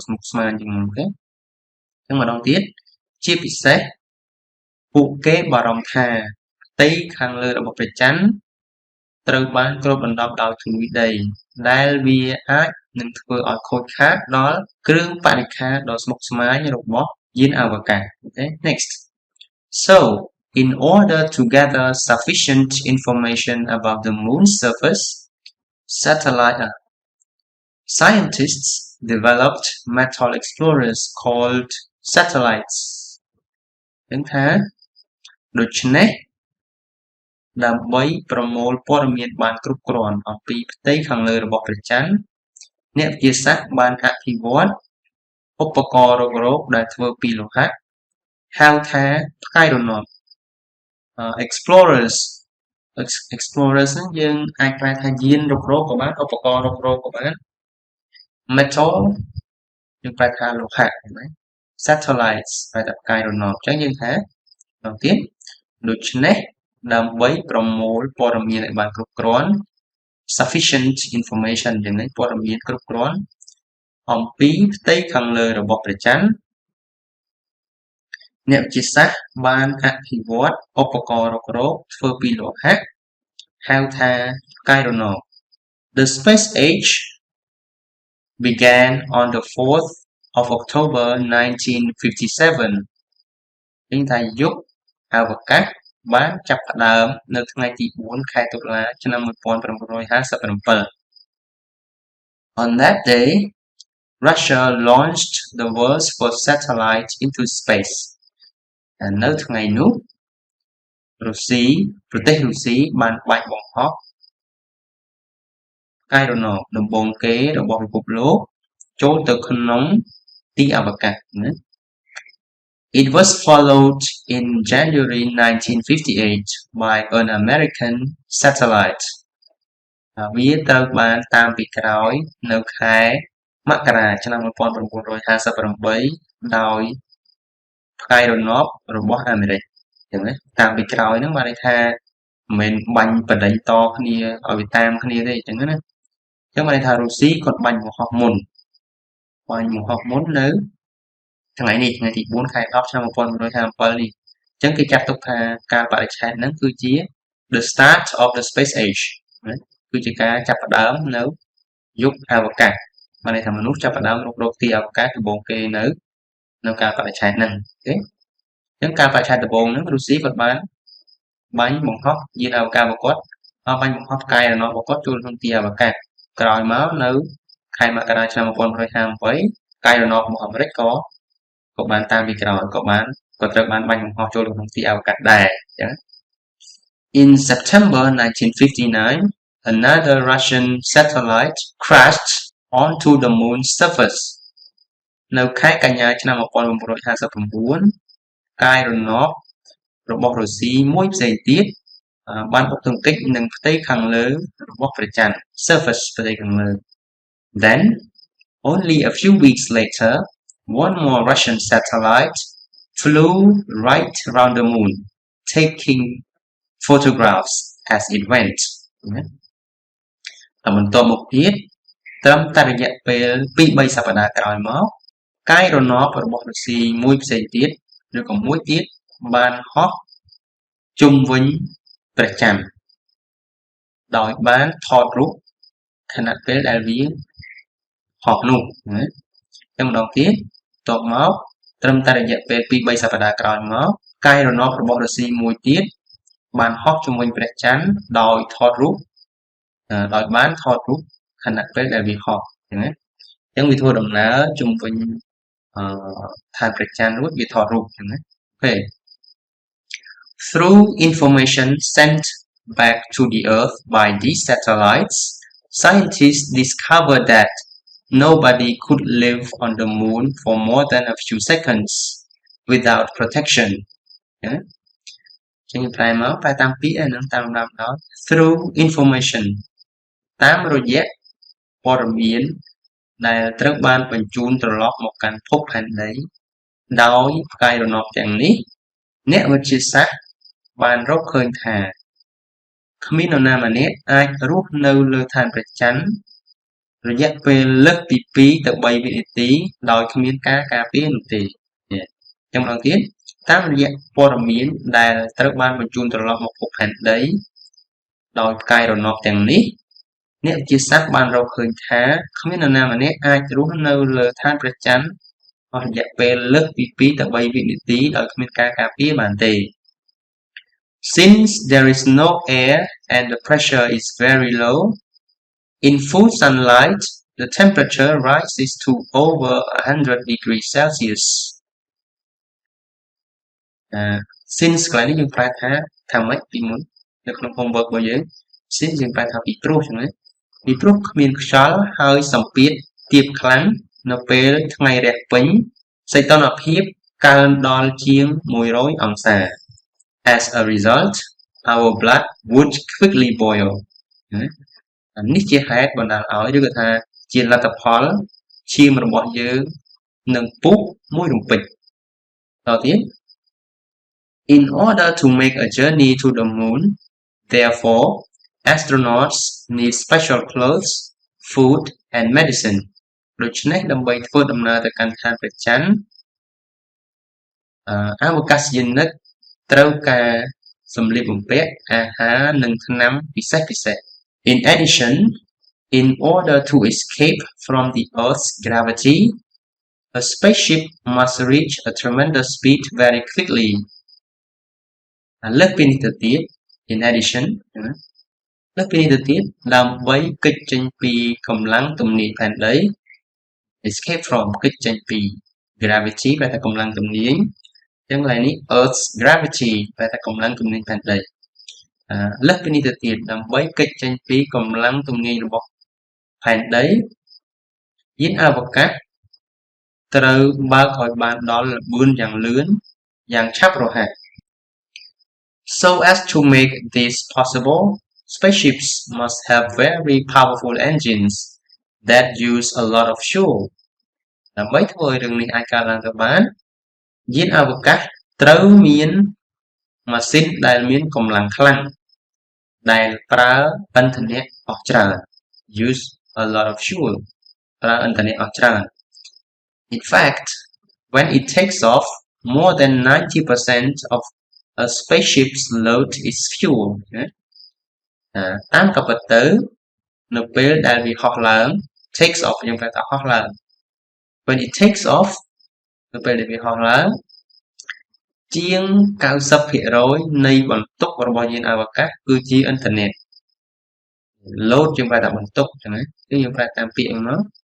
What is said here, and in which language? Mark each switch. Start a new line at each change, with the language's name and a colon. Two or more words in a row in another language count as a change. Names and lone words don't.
Khmer: ស្មុគស្មាញជាងមុនអូខេអញ្ចឹងម្ដងទៀតជាពិសេសពួកគេបារម្ភថាផ្ទៃខាងលើរបស់ព្រះច័ន្ទត្រូវបានគ្របដណ្ដប់ដោយធូលីដីដែលវាអាចនឹងធ្វើឲ្យខូចខាតដល់គ្រឿងបរិក្ខារដ៏ស្មុគស្មាញរបស់យានអវកាសអូខេ
English: next so in order to gather sufficient information about the moon's surface scientists developed metal explorers called satellites
Khmer: នឹងថាដូច្នេះដើម្បីប្រមូលព័ត៌មានបានគ្រប់គ្រាន់អំពីផ្ទៃខាងលើរបស់ព្រះច័ន្ទ អ្នកវិទ្យាសាស្ត្របានអភិវឌ្ឍឧបករណ៍រុករកដែលធ្វើពីលោហៈហៅ ថាផ្កាយរណប explorers ហ្នឹងយើងអាចប្រែថាយានរុករកក៏បានឧបករណ៍រុករកក៏បាន metal យើងប្រែថាលោហៈណា satellites ប្រែថាផ្កាយរណបអញ្ចឹងយើងថាដល់ទៀតដូច្នេះដើម្បីប្រមូលព័ត៌មានឲ្យបានគ្រប់គ្រាន់
English: sufficient information
Khmer: យ៉ាងនេះព័ត៌មានគ្រប់គ្រាន់អំពីផ្ទៃខាងលើរបស់ព្រះច័ន្ទ អ្នកវិទ្យាសាស្ត្របានអភិវឌ្ឍឧបករណ៍រុករកធ្វើ ពីលោហៈហៅថាផ្កាយរណប
English: The space age began on the 4th of October 1957
Khmer: នេះថាយុគអវកាសបានចាប់ផ្ដើមនៅថ្ងៃទី4ខែតុលាឆ្នាំ1957
English: On that day Russia launched the world's first satellite into space
Khmer: នៅថ្ងៃនោះ ប្រទេសរុស្ស៊ីបានបាញ់បង្ហោះផ្កាយរណបដំបូងគេរបស់ពិភពលោកចូលទៅក្នុងទីអវកាសណា
English: It was followed in January 1958 by an American satellite
Khmer: វាត្រូវបានតាមពីក្រោយនៅខែមករាឆ្នាំ 1958ដោយផ្កាយរណបរបស់អាមេរិកអញ្ចឹងណាតាមពីក្រោយហ្នឹងបានន័យថាមិនមែនបាញ់បដិញតគ្នាឲ្យវាតាមគ្នាទេអញ្ចឹងណាអញ្ចឹងបានន័យថារុស្ស៊ីគាត់បាញ់បង្ហោះមុននៅថ្ងៃនេះថ្ងៃទី4ខែ10ឆ្នាំ1957នេះអញ្ចឹងគេចាត់ទុកថាការបដិឆេ ទហ្នឹងគឺជា
English: the start of the space age
Khmer: ណាគឺជាការចាប់ផ្ដើមនៅយុគអវកាសបានន័យថាមនុស្សចាប់ផ្ដើមរុករកទីអវកាសដំបូងគេនៅការបដិឆេទហ្នឹងអូ ខេអញ្ចឹងការបដិឆេទដំបូងហ្នឹងរុស្ស៊ីគាត់បានបាញ់បង្ហោះយានអវកាសរបស់គាត់បាញ់បង្ហោះផ្កាយរណបរបស់គាត់ចូលក្នុងទីអវកាស ក្រោយមកនៅខែមករាឆ្នាំ1958ផ្កាយរណបរបស់អាមេរិកក៏បានតាមពីក្រោយក៏ត្រូវបានបាញ់ បង្ហោះចូលក្នុងទីអវកាសដែរអញ្ចឹង
English: In September 1959 another Russian satellite crashed onto the moon's surface
Khmer: នៅខែកញ្ញាឆ្នាំ1959ផ្កាយរណបរបស់រុស្ស៊ីមួយផ្សេងទៀតបានបុកទង្គិចនឹងផ្ទៃខាងលើរបស់ព្រះច័ន្ទ
English: surface
Khmer: ផ្ទៃខាងលើ
English: Then only a few weeks later one more Russian satellite flew right around the moon taking photographs as it went
Khmer: តែបន្ទាប់មកទៀតត្រឹមតែរយៈពេល2-3សប្តាហ៍ក្រោយមកផ្កាយរណបរបស់រុស្ស៊ីមួយផ្សេងទៀតឬក៏មួយទៀតបានហោះជុំវិញព្រះច័ន្ទដោយបានថតរូបខណៈពេលដែលវាហោះនោះណាតែម្ដងទៀតបន្ទាប់មកត្រឹមតែរយៈពេល2-3សប្តាហ៍ក្រោយមកផ្កាយរណបរបស់រុស្ស៊ីមួយទៀតបានហោះជុំវិញព្រះច័ន្ទដោយ បានថតរូបខណៈពេលដែលវាហោះអញ្ចឹងណាអញ្ចឹងវាធ្វើដំណើរជុំវិញឋានព្រះច័ន្ទរួចវាថតរូបអញ្ចឹងណាអូខេ
English: Through information sent back to the Earth by these satellites, scientists discovered that nobody could live on the moon for more than a few seconds without protection.
Khmer: ចឹងប្រែមកប្រែតាមពាក្យនឹងតាមដានដល់
English: through information
Khmer: តាមរយៈព័ត៌មានដែលត្រូវបានបញ្ជូនត្រឡប់មកកាន់ភពផែនដីដោយផ្កាយរណបទាំងនេះអ្នកវិទ្យា សាស្ត្របានរកឃើញថាគ្មាននរណាម្នាក់អាចរស់នៅលើឋានព្រះច័ន្ទរយៈពេលលើសពី2ទៅ3វិនាទី ដោយគ្មានការការពារនោះទេចឹងម្ដងទៀតតាមរយៈព័ត៌មានដែលត្រូវបានបញ្ជូនត្រឡប់មក ភពផែនដីដោយផ្កាយរណបទាំងនេះអ្នកវិទ្យាសាស្ត្របានរកឃើញថាគ្មាននរណាម្នាក់អាចរស់នៅលើឋានព្រះច័ន្ទអស់រយៈពេលលើសពី2ទៅ3វិនាទីដោយគ្មានការការពារបានទេ
English: Since there is no air and the pressure is very low, in full sunlight the temperature rises to over 100 degrees Celsius.
Khmer: Since កន្លែងនេះយើងប្រែថាម៉េចពីមុននៅក្នុង homework របស់យើង since យើងប្រែថាពីព្រោះចឹងណាពីព្រោះគ្មាន ខ្យល់ហើយសម្ពាធទាបខ្លាំងនៅពេលថ្ងៃរះពេញសីតុណ្ហភាពកើន ដល់ជាង100អង្សា
English: As a result our blood would quickly boil
Khmer: នេះជាហេតុបណ្ដាលឲ្យឬក៏ថាជាលទ្ធផលឈាមរបស់យើងនឹងពុះមួយរំពេចតទៀត
English: In order to make a journey to the moon, therefore, astronauts need special clothes, food, and medicine.
Khmer: ដូច្នេះដើម្បីធ្វើដំណើរទៅកាន់ឋានព្រះច័ន្ទអវកាសយានិកត្រូវការសម្លៀកបំពាក់អាហារនិងថ្នាំពិសេសៗ
English: In addition, in order to escape from the Earth's gravity, a spaceship must reach a tremendous speed very quickly.
Khmer: លើសពីនេះទៅទៀត
English: in addition
Khmer: លើសពីនេះទៅទៀតដើម្បីគេចចេញពីកម្លាំងទំនាញផែនដី
English: escape from
Khmer: គេចចេញពី gravity បែរថាកម្លាំងទំនាញអញ្ចឹងកន្លែងនេះ
English: Earth's gravity
Khmer: បែរថាកម្លាំងទំនាញផែនដីលើសពីនេះទៅទៀតដើម្បី គេចចេញពីកម្លាំងទំនាញរបស់ផែនដីយានអវកាសត្រូវបើកឲ្យបានដល់ល្បឿនយ៉ាងលឿនយ៉ាងឆាប់រហ័ស
English: So as to make this possible, spaceships must have very powerful engines that use a lot of fuel
Khmer: ដើម្បីធ្វើឲ្យរឿងនេះអាចកើតឡើងទៅបានយានអវកាសត្រូវមានម៉ាស៊ីនដែលមានកម្លាំងខ្លាំង ដែលប្រើឥន្ធនៈអស់ច្រើន
English: use a lot of fuel
Khmer: ប្រើឥន្ធនៈអស់ច្រើន
English: In fact when it takes off more than 90% of a spaceship's load is fuel
Khmer: តាមក៏ពិតទៅនៅពេលដែលវាហោះឡើង
English: takes off
Khmer: យើងប្រើថាហោះឡើង
English: when it takes off
Khmer: នៅពេលដែលវាហោះឡើងជាង 90% នៃបន្ទុករបស់យានអវកាសគឺជាឥន្ធនៈ load យើងប្រើថាបន្ទុកចឹងណាគឺយើងប្រើតាមពាក្យហ្នឹងមក